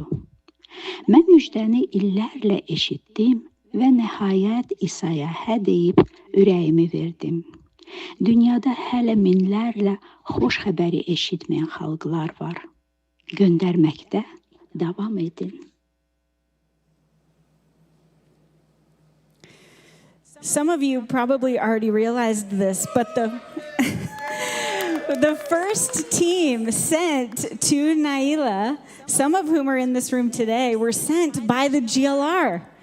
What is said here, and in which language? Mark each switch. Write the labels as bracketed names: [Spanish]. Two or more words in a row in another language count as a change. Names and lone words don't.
[Azerbaijani] Mən müjdəni illərlə eşitdim və nəhayət İsa'ya hə deyib ürəyimi verdim. Dünyada hələ minlərlə xoş xəbəri eşitməyən xalqlar var. Göndərməkdə davam edin. [English] Some of you probably already realized this, but the first team sent to Naila, some of whom are in this room today, were sent by the GLR.